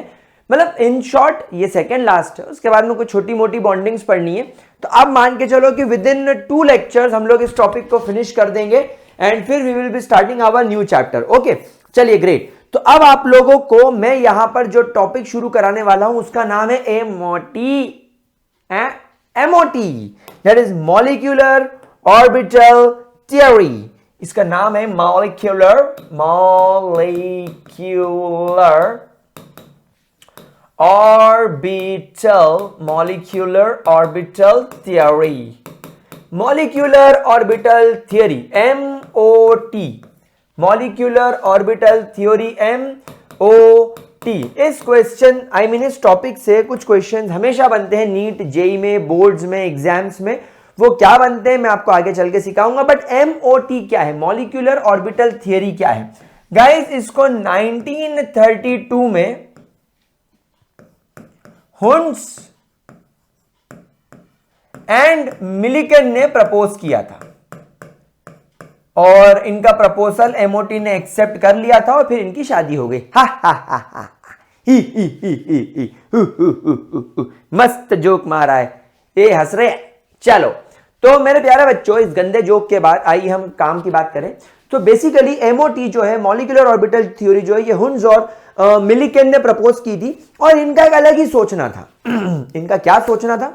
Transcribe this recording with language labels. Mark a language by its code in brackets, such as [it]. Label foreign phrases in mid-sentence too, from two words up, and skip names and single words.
[hi] मतलब [en] in short [hi] ये [en] second last [hi] है, उसके बाद में कुछ छोटी मोटी बॉन्डिंग्स पढ़नी है। तो अब मान के चलो कि [en] with in 2 lectures [hi] हम लोग इस टॉपिक को फिनिश कर देंगे एंड फिर [en] we will be starting our new chapter. [hi] ओके, चलिए ग्रेट। तो अब आप लोगों को मैं यहां पर जो टॉपिक शुरू कराने वाला हूं उसका नाम है MOT, [en] that is molecular orbital theory। [hi] इसका नाम है [en] molecular orbital theory, molecular orbital theory, MOT, molecular orbital theory, MOT। [hi] इस क्वेश्चन इस टॉपिक से कुछ क्वेश्चन हमेशा बनते हैं नीट, जेई में, बोर्ड्स में, एग्जाम्स में। वो क्या बनते हैं मैं आपको आगे चल के सिखाऊंगा। बट MOT क्या है, [en] molecular orbital theory [hi] क्या है गाइस? इसको 1932 में हुंस एंड मिलिकन ने प्रपोज किया था और इनका प्रपोजल MOT ने एक्सेप्ट कर लिया था और फिर इनकी शादी हो गई। हा हा हा हा, ही ही ही ही ही, हु हु हु हु हु। मस्त जोक मारा है, ये हंस रहे। चलो तो मेरे प्यारे बच्चों, इस गंदे जोक के बाद आइए हम काम की बात करें। तो बेसिकली MOT जो है, [en] molecular orbital theory [hi] जो है, ये हुंस और मिलिकन ने प्रपोज की थी और इनका एक अलग ही सोचना था। इनका क्या सोचना था?